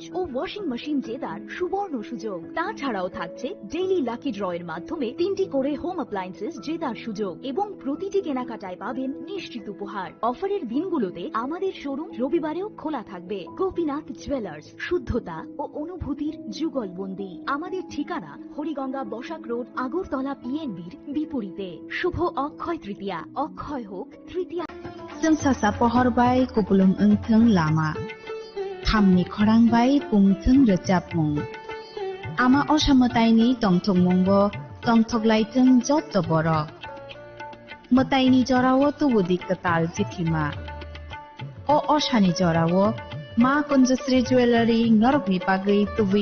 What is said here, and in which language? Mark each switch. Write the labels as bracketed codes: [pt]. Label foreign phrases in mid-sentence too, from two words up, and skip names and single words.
[bn] ও ওয়াশিং মেশিন জেতার সুবর্ণ সুযোগ তাছাড়াও থাকছে ডেইলি লাকি ড্রয়ের মাধ্যমে 3টি করে হোম অ্যাপ্লায়েন্সেস জেতার সুযোগ এবং প্রতিটি কেনাকাটায় পাবেন নিশ্চিত উপহার অফারের দিনগুলোতে আমাদের শোরুম রবিবারেও খোলা থাকবে গোপীনাথ জুয়েলার্স শুদ্ধতা ও অনুভূতির যুগলবন্দি আমাদের ঠিকানা হরিগঙ্গা বসাক রোড আগরতলা পিএনবির বিপরীতে শুভ অক্ষয় তৃতীয়া অক্ষয় হোক তৃতীয়া [trp] जों सासा पहरबाय कुबुलुम ओंथों लामा खामनि खरांबाय पुंथों रोजाबमुं आमा असामतायनि तंथंमुंबो तंथगलायथों जत बर मतायनि जरावो तुबुदि कताल जिथिमा ओ अशानि जरावो मा कঞ্জশ্রী জুয়েলারি नरकनि बागै तुबुई